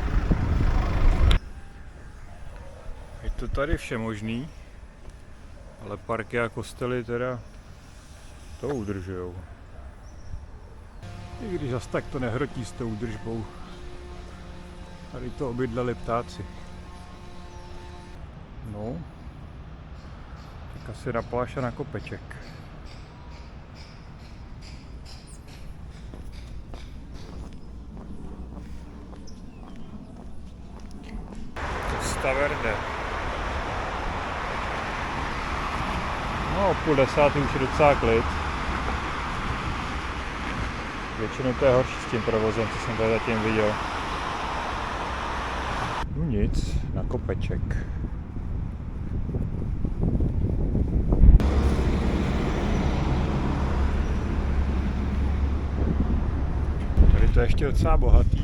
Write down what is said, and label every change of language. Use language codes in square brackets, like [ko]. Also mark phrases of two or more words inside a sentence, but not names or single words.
[cs] Je to tady vše možný, ale parky a kostely teda to udržujou. I když zas tak to nehrotí s tou údržbou. Tady to obydleli ptáci. No, tak asi na pláž a na kopeček. Costa Verde. No, o 9:30 už je docela klid. Většinou to je horší s tím provozem, co jsem tady zatím viděl. No nic, na kopeček. Tady to je ještě docela bohatý.